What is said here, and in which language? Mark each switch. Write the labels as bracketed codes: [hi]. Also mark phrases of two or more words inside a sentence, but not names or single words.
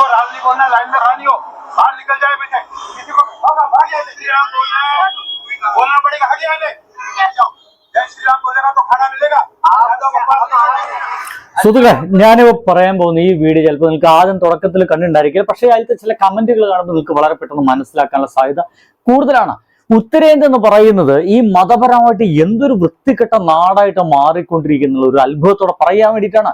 [hi] नहीं बोलना, लाइन में खड़ा नहीं हो, बाहर निकल जाए बेटे। किसी को भाग जाए, श्री राम बोलना पड़ेगा, आगे आने जय श्री राम बोलेगा तो खाना मिलेगा। [ml] സുഹൃത്തുക്കളെ, ഞാനിപ്പോൾ പറയാൻ പോകുന്ന ഈ വീഡിയോ ചിലപ്പോൾ നിങ്ങൾക്ക് ആദ്യം തുടക്കത്തിൽ കണ്ടിട്ടുണ്ടായിരിക്കില്ല, പക്ഷേ അതിലത്തെ ചില കമന്റുകൾ കാണുമ്പോൾ നിങ്ങൾക്ക് വളരെ പെട്ടെന്ന് മനസ്സിലാക്കാനുള്ള സാധ്യത കൂടുതലാണ്. ഉത്തരേന്ത്യ എന്ന് പറയുന്നത് ഈ മതപരമായിട്ട് എന്തൊരു വൃത്തികെട്ട നാടായിട്ട് മാറിക്കൊണ്ടിരിക്കുന്ന ഒരു അത്ഭുതത്തോടെ പറയാൻ വേണ്ടിയിട്ടാണ്.